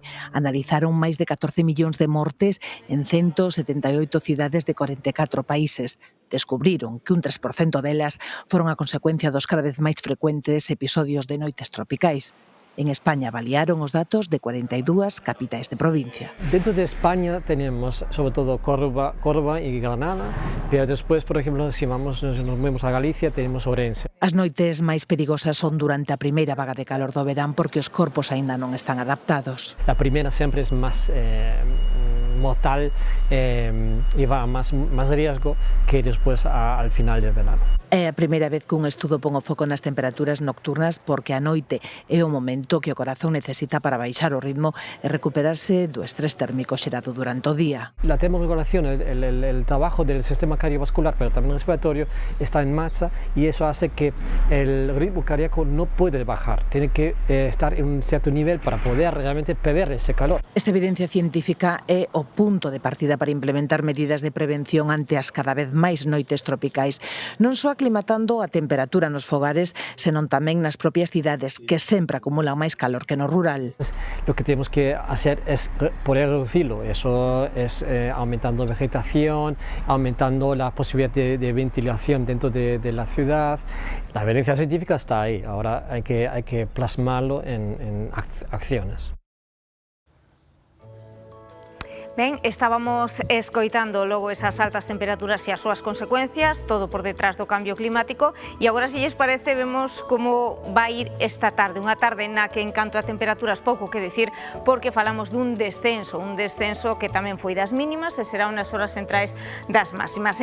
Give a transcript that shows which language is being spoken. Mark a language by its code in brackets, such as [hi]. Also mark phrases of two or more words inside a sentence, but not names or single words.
[gl] Analizaron máis de 14 millóns de mortes en 178 cidades de 44 países. Descubriron que un 3% delas foron a consecuencia dos cada vez máis frecuentes episodios de noites tropicais. En España avaliaron os datos de 42 capitais de provincia. [es] Dentro de España tenemos sobre todo Córdoba y Granada, pero después, por ejemplo, si nos movemos a Galicia, tenemos Ourense. [gl] As noites máis perigosas son durante a primeira vaga de calor do verán porque os corpos aínda non están adaptados. [es] La primera siempre es más mortal y va a más riesgo que después al final del verano. [gl] É a primeira vez que un estudo pon o foco nas temperaturas nocturnas porque a noite é o momento que o corazón necesita para baixar o ritmo e recuperarse do estrés térmico xerado durante o día. [es] La termorregulación, el trabajo del sistema cardiovascular, pero también respiratorio, está en marcha y eso hace que el ritmo cardíaco no puede bajar, tiene que estar en un cierto nivel para poder realmente perder ese calor. [gl] Esta evidencia científica é o punto de partida para implementar medidas de prevención ante as cada vez máis noites tropicais, non só aclimatando a temperatura nos fogares, senón tamén nas propias cidades, que sempre acumulan máis calor que no rural. [es] Lo que tenemos que hacer es poder reducirlo, eso es aumentando vegetación, aumentando la posibilidad de ventilación dentro de la ciudad. La evidencia científica está ahí, ahora hay que plasmarlo en acciones. [gl] Ben, estábamos escoitando logo esas altas temperaturas e as súas consecuencias, todo por detrás do cambio climático, e agora, se lles parece, vemos como vai ir esta tarde, unha tarde na que, en canto a temperaturas, pouco que decir, porque falamos dun descenso que tamén foi das mínimas e será unhas horas centrais das máximas.